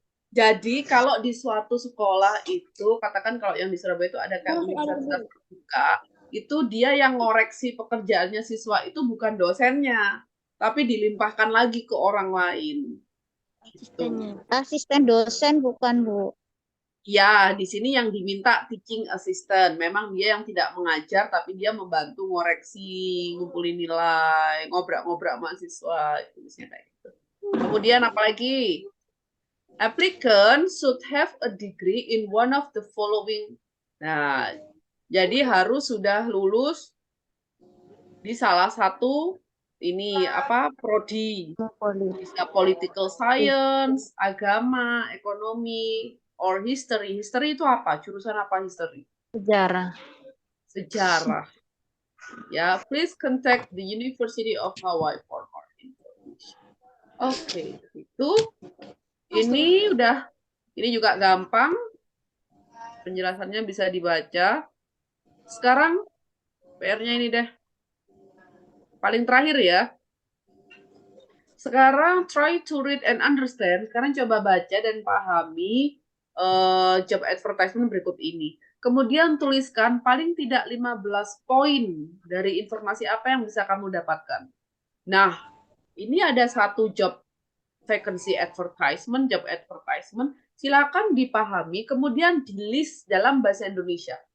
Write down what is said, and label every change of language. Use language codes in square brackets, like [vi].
[id] Jadi kalau di suatu sekolah itu, katakan kalau yang di Surabaya itu ada kayak universitas terbuka, itu dia yang ngoreksi pekerjaannya siswa itu bukan dosennya, tapi dilimpahkan lagi ke orang lain. Asisten dosen bukan Bu? Ya, di sini yang diminta teaching assistant. Memang dia yang tidak mengajar, tapi dia membantu ngoreksi, ngumpulin nilai, ngobrak-ngobrak mahasiswa. Itu biasanya kayak gitu. Kemudian apalagi? [en] Applicant should have a degree in one of the following. [id] Nah, jadi harus sudah lulus di salah satu ini apa prodi. Bisa political science, agama, ekonomi, or history. History itu apa? Jurusan apa history? Sejarah. Sejarah. [en] Ya, please contact the University of Hawaii for more information. [id] Oke, itu. Ini juga gampang. Penjelasannya bisa dibaca. Sekarang PR-nya ini deh. Paling terakhir ya. [en] Sekarang try to read and understand. [id] Sekarang coba baca dan pahami job advertisement berikut ini. Kemudian tuliskan paling tidak 15 poin dari informasi apa yang bisa kamu dapatkan. Nah, ini ada satu job vacancy advertisement, job advertisement. Silakan dipahami, kemudian di list dalam bahasa Indonesia.